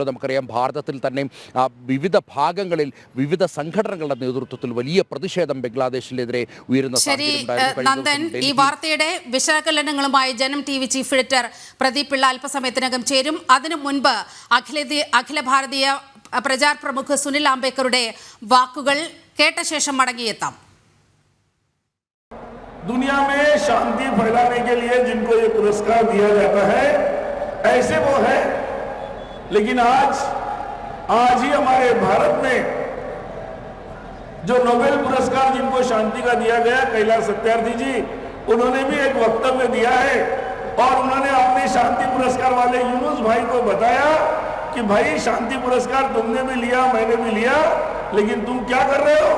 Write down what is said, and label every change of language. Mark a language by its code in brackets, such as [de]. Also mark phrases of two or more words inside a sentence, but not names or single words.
[ml] നമുക്കറിയാം ഭാരതത്തിൽ തന്നെ വിവിധ ഭാഗങ്ങളിൽ വിവിധ സംഘടനകളുടെ നേതൃത്വത്തിൽ വലിയ പ്രതിഷേധം ബംഗ്ലാദേശിനെതിരെ ഉയരുന്ന നന്ദൻ, ഈ വാർത്തയുടെ വിശകലനങ്ങളുമായി ജനം TV ചീഫ് എഡിറ്റർ പ്രദീപ് പിള്ള അല്പസമയത്തിനകം ചേരും. അതിനു മുൻപ് അഖില ഭാരതീയ പ്രചാർ പ്രമുഖ് സുനിൽ ആംബേദ്കറുടെ വാക്കുകൾ കേട്ട ശേഷം മടങ്ങിയെത്താം. [hi] दुनिया में शांति फैलाने के लिए जिनको ये पुरस्कार दिया जाता है ऐसे वो है, लेकिन आज ही हमारे भारत में जो नोबेल पुरस्कार जिनको शांति का दिया गया, कैलाश सत्यार्थी जी, उन्होंने भी एक वक्तव्य दिया है और उन्होंने अपने शांति पुरस्कार वाले यूनुस भाई को बताया कि भाई शांति पुरस्कार तुमने भी लिया, मैंने भी लिया, लेकिन तुम क्या कर रहे हो?